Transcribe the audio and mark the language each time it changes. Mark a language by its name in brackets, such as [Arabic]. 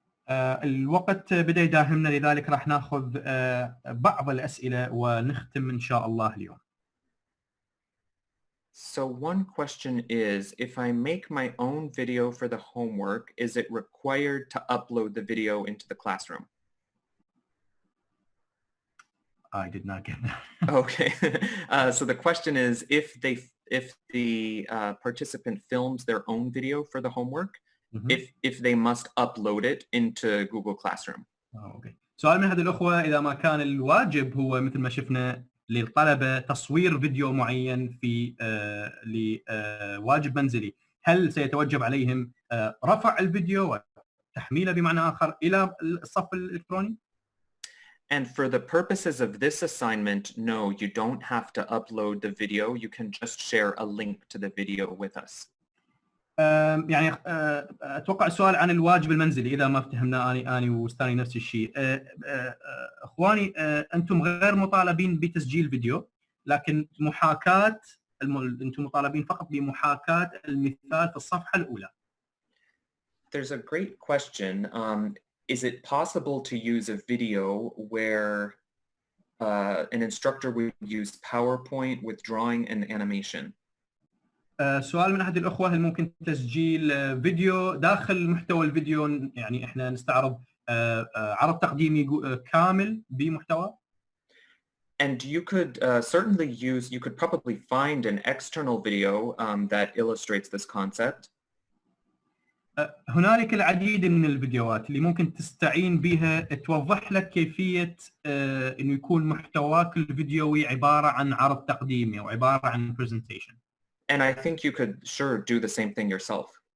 [Arabic] الوقت بدأ يداهمنا لذلك راح ناخذ بعض الأسئلة ونختم إن شاء الله اليوم. [English] So one question is, if I make my own video for the homework, is it required to upload the video into the classroom? I did not get that. Okay. So the question is, if the participant films their own video for the homework, if they must upload it into Google Classroom. Okay. [Arabic] سؤال من احد الاخوه، اذا ما كان الواجب هو مثل ما شفنا للطلبه تصوير فيديو معين في لواجب منزلي، هل سيتوجب عليهم رفع الفيديو وتحميله بمعنى اخر الى الصف الالكتروني؟ [English] And for the purposes of this assignment, no, you don't have to upload the video. You can just share a link to the video with us. [Arabic] يعني اتوقع السؤال عن الواجب المنزلي اذا ما فهمنا اني وستاني نفس الشيء. اخواني انتم غير مطالبين بتسجيل فيديو، لكن محاكاه انتم مطالبين فقط بمحاكاه المثال في الصفحه الاولى. [English] There's a great question. Is it possible to use a video where an instructor would use PowerPoint with drawing and animation? [Arabic] سؤال من أحد الأخوة، هل ممكن تسجيل فيديو داخل محتوى الفيديو، يعني إحنا نستعرض عرض تقديمي كامل بمحتوى؟ [English] And you could certainly you could probably find an external video that illustrates this concept. [Arabic] هنالك العديد من الفيديوهات اللي ممكن تستعين بها توضح لك كيفية انه يكون محتواك الفيديوي عبارة عن عرض تقديمي او عبارة عن presentation. [English] And I think you could sure do the same thing yourself.